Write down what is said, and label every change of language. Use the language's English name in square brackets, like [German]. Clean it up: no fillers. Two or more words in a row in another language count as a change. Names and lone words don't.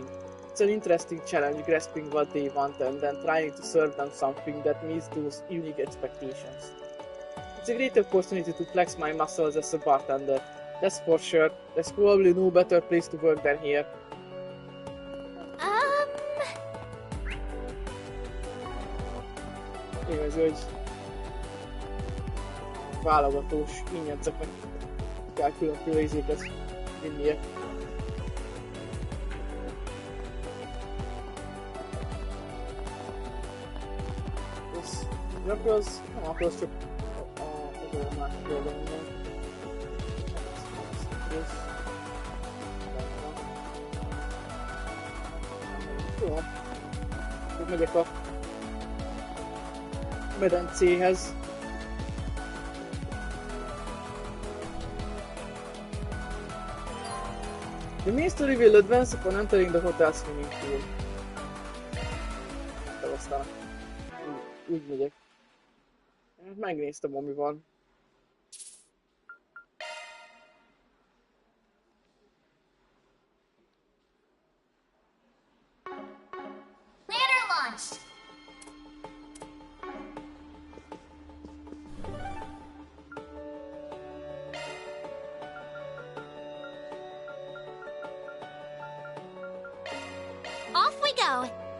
[English] It's an interesting challenge grasping what they want and then trying to serve them something that meets those unique expectations. It's a great opportunity to flex my muscles as a bartender, that's for sure. There's probably no better place to work than here. Anyways, [Hungarian] hogy válogatós ingyenceknek kell különféle izéket vinnie. Nem akarsz csak Ez a másik oldalon van. Jó. Úgy megyek a medencéhez. [English] The main story will advance upon entering the hotel swimming pool. [Hungarian] Aztán úgy megyek. Megnéztem, ami van. [English] Ladder launched! Off we go!